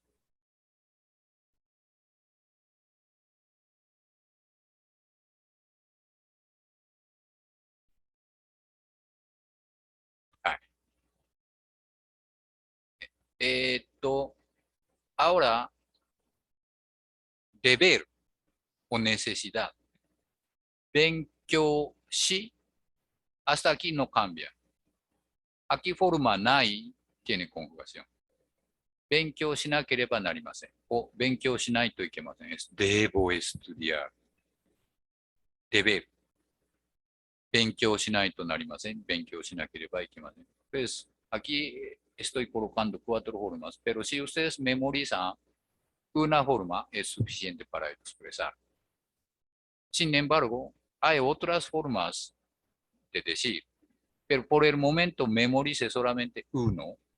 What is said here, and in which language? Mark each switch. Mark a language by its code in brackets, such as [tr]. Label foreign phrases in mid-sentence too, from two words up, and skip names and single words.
[es] Ah, ahora, deber o necesidad. 勉強し hasta aquí no cambia. Aquí forma nai tiene conjugación. [ja] 勉強しなければなりません。お、勉強しないといけません。 [es] debo estudiar. Deber. [ja] 勉強しないとなりません。勉強しなければいけません。 [es] Pues, aquí estoy colocando 4 formas, pero si ustedes memorizan una forma es suficiente para expresar. Sin embargo, hay otras formas de decir, pero por el momento memorice solamente uno.